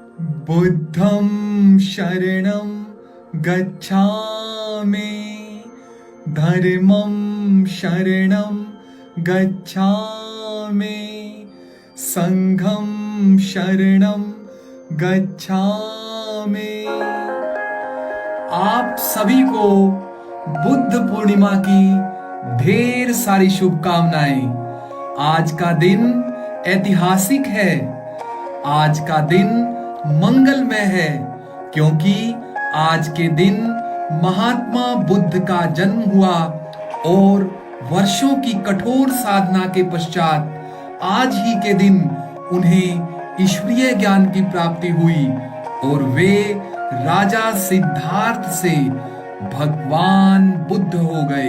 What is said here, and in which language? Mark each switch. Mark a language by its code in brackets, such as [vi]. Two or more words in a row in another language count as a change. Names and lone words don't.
[sa] बुद्धं शरणं गच्छामि, धर्मं शरणं गच्छामि, संघं शरणं गच्छामि। [hi] आप सभी को बुद्ध पूर्णिमा की ढेर सारी शुभकामनाएं। आज का दिन ऐतिहासिक है, आज का दिन मंगलमय है, क्योंकि आज के दिन महात्मा बुद्ध का जन्म हुआ और वर्षों की कठोर साधना के पश्चात आज ही के दिन उन्हें ईश्वरीय ज्ञान की प्राप्ति हुई और वे राजा सिद्धार्थ से भगवान बुद्ध हो गए।